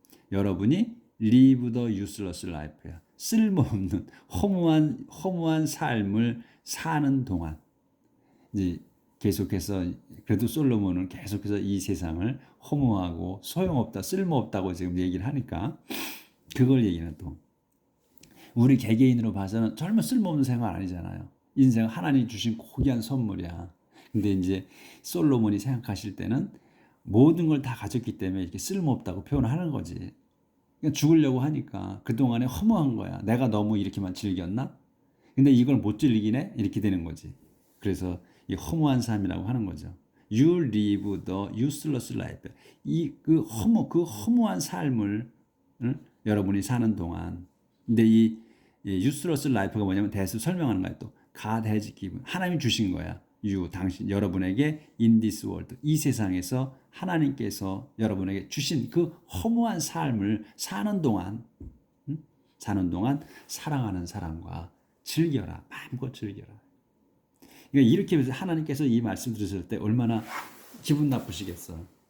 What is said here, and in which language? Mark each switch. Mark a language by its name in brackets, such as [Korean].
[Korean] 여러분이 [English] live the useless life [Korean] 야. 쓸모없는 허무한 삶을 사는 동안. 이제 계속해서 그래도 솔로몬은 계속해서 이 세상을 허무하고 소용없다, 쓸모없다고 지금 얘기를 하니까 그걸 얘기는 또 우리 개개인으로 봐서는 정말 쓸모없는 생활 아니잖아요. 인생은 하나님 주신 고귀한 선물이야. 근데 이제 솔로몬이 생각하실 때는 모든 걸 다 가졌기 때문에 이렇게 쓸모없다고 표현하는 거지. 그냥 죽으려고 하니까 그동안에 허무한 거야. 내가 너무 이렇게만 즐겼나? 근데 이걸 못 즐기네? 이렇게 되는 거지. 그래서 이 허무한 삶이라고 하는 거죠. [English] You live the useless life. [Korean] 그 허무한 삶을 여러분이 사는 동안. 근데 이 useless life가 뭐냐면 대수 설명하는 거야. 또 [English] God has given. [Korean] 하나님이 주신 거야. 여러분에게 [English] in this world. [Korean] 이 세상에서 하나님께서 여러분에게 주신 그 허무한 삶을 사는 동안 사랑하는 사람과 즐겨라. 마음껏 즐겨라. 그러니까 이렇게 하나님께서 이 말씀 들으실 때 얼마나 기분 나쁘시겠어.